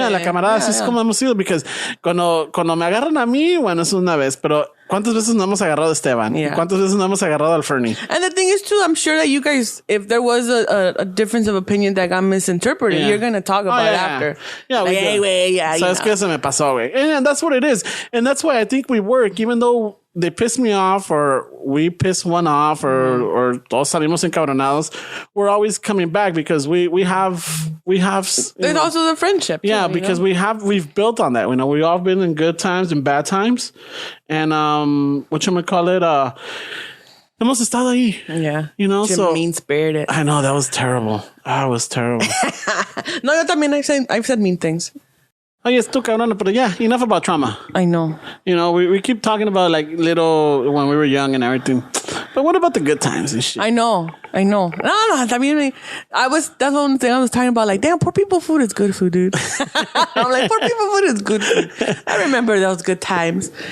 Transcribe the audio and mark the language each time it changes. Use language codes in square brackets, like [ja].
[es] Yeah, la camarada, así es como hemos sido, because cuando me agarran a mí, bueno, es una vez, pero ¿cuántas veces no hemos agarrado a Esteban? [en] Yeah. [es] ¿Cuántas veces no hemos agarrado al Fernie? [en] And the thing is too, I'm sure that you guys, if there was a difference of opinion that got misinterpreted, you're going to talk about it after. Yeah, like, anyway, [es] ¿Sabes qué? Se me pasó, güey. [en] And that's what it is. And that's why I think we work, even though they piss me off or we piss one off or [es] todos salimos encabronados, [en] we're always coming back because we have there's also the friendship too, because we've built on that. We've all been in good times and bad times, and whatchamacallit, [es] hemos estado ahí. [en] Yeah. So mean spirited. I know that was terrible. That was terrible. No, [es] yo también [en] I've said mean things. Oh, yes, [es] tú cabrón, [en] but yeah, enough about trauma. I know. We keep talking about like little when we were young and everything. But what about the good times and shit? I know. No. I mean, that's one thing I was talking about. Like, damn, poor people food is good food, dude. I'm like, poor people food is good food. I remember those good times.